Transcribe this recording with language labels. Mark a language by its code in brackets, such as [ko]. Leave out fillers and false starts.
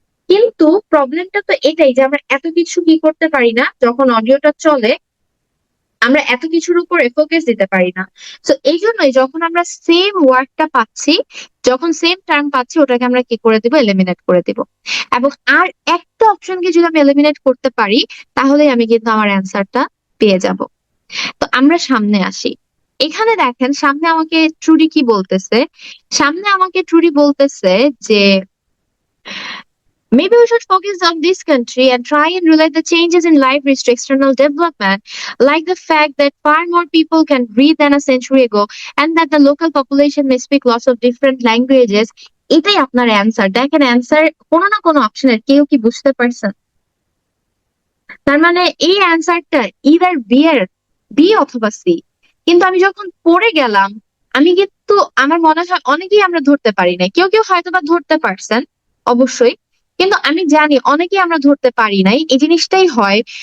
[bn] কিন্তু প্রবলেমটা তো এটাই যে আমরা এত কিছু কি করতে পারি না, যখন অডিওটা চলে আমরা এত কিছুর উপরে ফোকাস দিতে পারি না। তো এই জন্যই যখন আমরা সেম ওয়ার্ডটা পাচ্ছি, যখন সেম টার্ম পাচ্ছি, ওটাকে আমরা কি করে দিব? এলিমিনেট করে দিব। এবং আর একটা অপশনকে যদি আমি এলিমিনেট করতে পারি, তাহলেই আমি কিন্তু আমার অ্যান্সারটা পেয়ে যাব। তো আমরা সামনে আসি। এখানে দেখেন সামনে আমাকে ট্রুডি কি বলতেছে, সামনে আমাকে ট্রুডি বলতেছে যে [en] maybe we should focus on this country and try and relate the changes in libraries to external development, like the fact that far more people can read than a century ago, and that the local population may speak lots of different languages. [bn] এটাই আপনার answer. দেখেন answer কোনো না কোনো অপশনের, কেউ কি বুঝতে পারছেন? তার মানে এই অ্যান্সারটা ইদার বি এর বি অথবা সি। কিন্তু আমি যখন পড়ে গেলাম, আমি কিন্তু আমার মনে হয় অনেকেই আমরা ধরতে পারি নাই, কেউ কেউ হয়তো বা ধরতে পারছেন অবশ্যই, কিন্তু আমি জানি অনেকেই আমরা ধরতে পারি নাই, এই জিনিসটাই হয়।